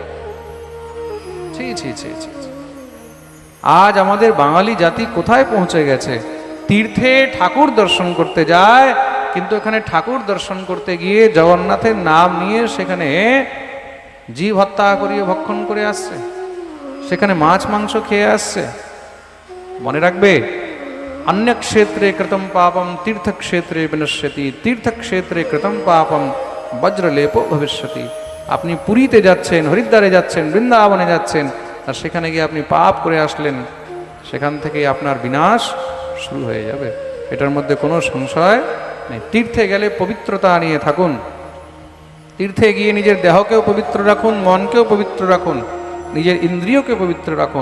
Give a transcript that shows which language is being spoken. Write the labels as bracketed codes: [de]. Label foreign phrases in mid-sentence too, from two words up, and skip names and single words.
[bn] ছি ছি ছি ছি। আজ আমাদের বাঙালি জাতি কোথায় পৌঁছে গেছে? তীর্থে ঠাকুর দর্শন করতে যায়, কিন্তু এখানে ঠাকুর দর্শন করতে গিয়ে জগন্নাথের নাম নিয়ে সেখানে জীব হত্যা করিয়ে ভক্ষণ করে আসছে, সেখানে মাছ মাংস খেয়ে আসছে। মনে রাখবে, [sa] अन्य क्षेत्रे कृतं पापम तीर्थ क्षेत्रे विनश्यति, तीर्थ क्षेत्रे कृतं पापम वज्रलेपो भविष्यति। [bn] আপনি পুরীতে যাচ্ছেন, হরিদ্বারে যাচ্ছেন, বৃন্দাবনে যাচ্ছেন, আর সেখানে গিয়ে আপনি পাপ করে আসলেন, সেখান থেকে আপনার বিনাশ শুরু হয়ে যাবে। এটার মধ্যে কোনো সংশয় নেই। তীর্থে গেলে পবিত্রতা নিয়ে থাকুন। তীর্থে গিয়ে নিজের দেহকেও পবিত্র রাখুন, মনকেও পবিত্র রাখুন, নিজের ইন্দ্রিয়কে পবিত্র রাখুন।